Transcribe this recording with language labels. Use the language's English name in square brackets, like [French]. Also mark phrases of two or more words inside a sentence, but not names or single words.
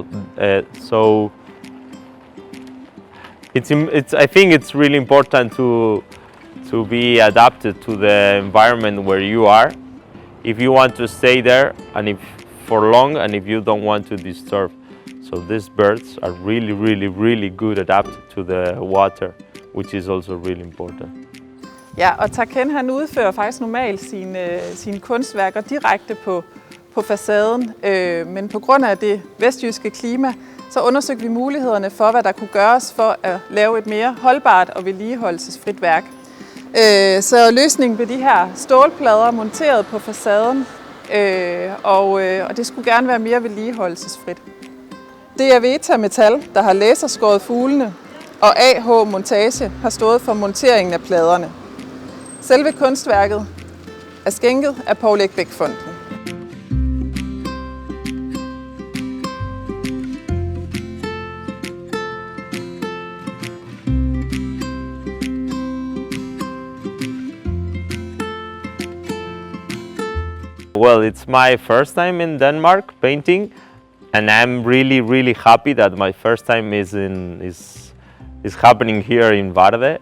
[English] So I think it's really important to be adapted to the environment where you are. If you want to stay there and if for long and if you don't want to disturb. So these birds are really good adapted to the water, which is also really important. [Danish] Ja, og Taquen han udfører faktisk normalt sine kunstværker direkte på facaden, men på grund af det vestjyske klima, så undersøgte vi mulighederne for, hvad der kunne gøres for at lave et mere holdbart og vedligeholdelsesfrit værk. Så løsningen blev de her stålplader monteret på facaden, og det skulle gerne være mere vedligeholdelsesfrit. Det er Veta Metal, der har laserskåret fuglene, og AH Montage har stået for monteringen af pladerne. Selve kunstværket er skænket af Poul Erik Bech Fonden. [English] Well, it's my first time in Denmark painting, and I'm really happy that my first time is happening here in Varde.